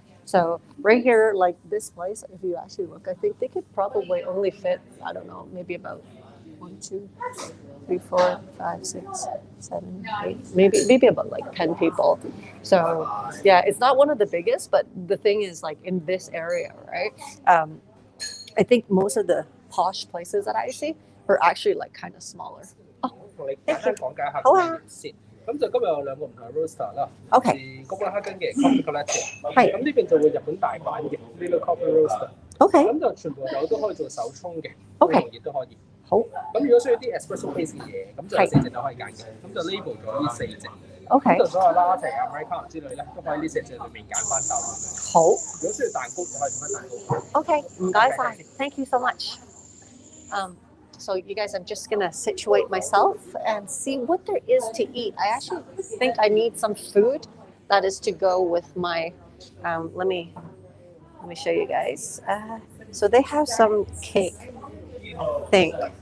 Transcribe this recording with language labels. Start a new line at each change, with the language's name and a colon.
English: So right here, like this place, if you actually look, I think they could probably only fit, I don't know, maybe about 1, 2, 3, 4, 5, 6, 7, 8, maybe about like 10 people. So yeah, it's not one of the biggest, but the thing is like in this area, right? I think most of the posh places that I see are actually like kind of smaller. Oh,
Cantonese: 同你簡單講解下個 menu 先。咁就今日有兩個唔同嘅 roaster 啦，係哥本哈根嘅 Coffee Collective， 咁呢邊就會日本大阪嘅呢個 Coffee Roaster。 OK，咁就全部有都可以做手沖嘅，好容易都可以。好。咁如果需要啲 espresso pace 嘅嘢，咁就有4隻都可以揀嘅，咁就 label 咗呢4隻。 OK。咁就所有 latte 啊、Americano 之類咧，都可以呢4隻裏面揀翻豆。好。如果需要蛋糕就可以做翻蛋糕。
English: OK，
Cantonese: 唔該晒
English: ，Thank you so much. So you guys, I'm just gonna situate myself and see what there is to eat. I actually think I need some food that is to go with my. Let me show you guys. So they have some cake, I think.